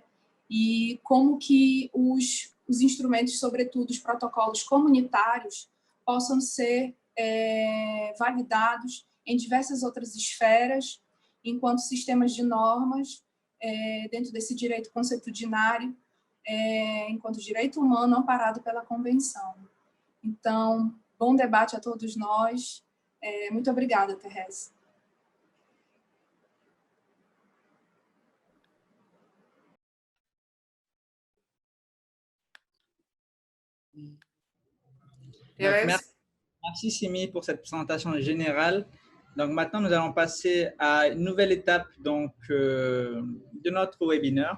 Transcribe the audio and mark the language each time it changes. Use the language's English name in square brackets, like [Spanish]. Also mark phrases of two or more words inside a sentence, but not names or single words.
[Portuguese] E como que os instrumentos, sobretudo os protocolos comunitários, possam ser validados em diversas outras esferas, enquanto sistemas de normas, dentro desse direito consuetudinário, enquanto direito humano amparado pela Convenção. Então, bom debate a todos nós. Muito obrigada, Thérèse. [French] Merci Simi pour cette présentation générale. Donc maintenant, nous allons passer à une nouvelle étape donc, de notre webinaire.